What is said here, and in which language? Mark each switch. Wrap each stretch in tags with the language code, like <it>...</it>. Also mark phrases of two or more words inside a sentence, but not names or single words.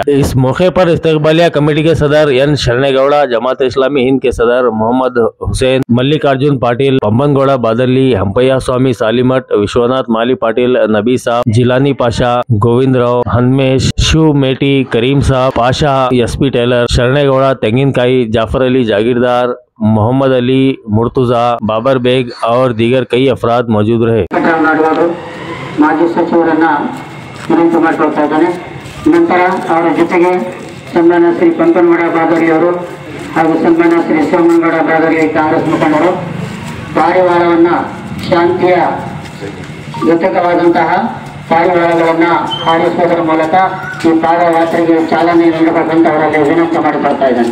<ur>اس موقع پر استقبالیہ کمیٹی کے صدر این شرنے گوڑا، جماعت اسلامی ہند کے صدر محمد حسین، ملکارجن پاٹل، پمپن گوڑا بادرلی، ہمپیا سوامی سالی مٹھ، وشوناتھ مالی پاٹل، نبی صاحب، جیلانی پاشا، گووند راؤ، ہنمیش، شیو میٹی، کریم صاحب، پاشا، ایس پی ٹیلر، شرنے گوڑا، تینگن کائی، جعفر علی جاگیردار، محمد علی، مرتضیٰ، بابر بیگ اور دیگر کئی افراد موجود رہے.</ur> <kn>ಮಾಜಿ ಸಚಿವರನ್ನ ವಿನಂತಿ ಮಾಡಿಕೊಳ್ತಾ ಇದ್ದಾನೆ। ನಂತರ ಅವರ ಜೊತೆಗೆ ಸನ್ಮಾನ್ಯ ಶ್ರೀ ಪಂಪನಗೌಡ ಬಾದರಿ ಅವರು ಹಾಗೂ ಸನ್ಮಾನ್ಯ ಶ್ರೀ ಸೋಮನಗೌಡ ಬಾದರಿ ಕಾಂಗ್ರೆಸ್ ಮುಖಂಡರು ಪಾರಿವಾಳವನ್ನು ಶಾಂತಿಯ ಜೊತೆಗವಾದಂತಹ ಪಾರಿವಾಳಗಳನ್ನು ಹಾರಿಸುವುದರ ಮೂಲಕ ಈ ಪಾದಯಾತ್ರೆಗೆ ಚಾಲನೆ ನೀಡಬೇಕಂತ ಅವರಲ್ಲಿ ವಿನಂತಿ ಮಾಡಿಕೊಳ್ತಾ ಇದ್ದಾನೆ।</kn>